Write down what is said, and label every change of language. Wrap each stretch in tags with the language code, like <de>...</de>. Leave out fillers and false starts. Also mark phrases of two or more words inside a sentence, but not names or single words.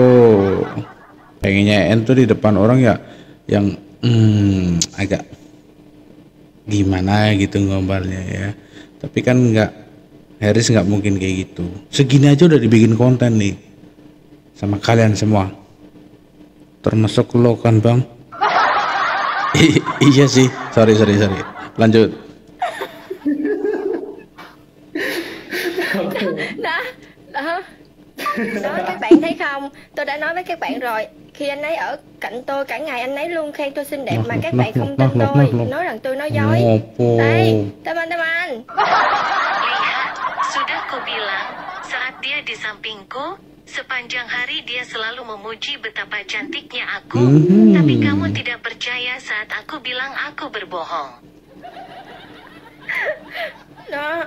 <id>Pengennya EN tuh di depan orang ya yang agak gimana gitu gombalnya ya. Tapi kan Harris nggak mungkin kayak gitu. Segini aja udah dibikin konten nih sama kalian semua, termasuk lo kan bang. Iya sih, sorry, lanjut.</id> <vi>Đó, các bạn thấy không, tôi đã nói với các bạn rồi, khi anh ấy ở cạnh tôi cả ngày anh ấy luôn khen tôi xinh đẹp mà các bạn không tin tôi, nói rằng tôi nói dối. Đây,</vi> <id>teman-teman. Lihat, sudah kubilang, saat dia di sampingku, sepanjang hari dia selalu memuji betapa cantiknya aku, tapi kamu tidak percaya saat aku bilang aku berbohong.</id> <vi>Đó.</vi>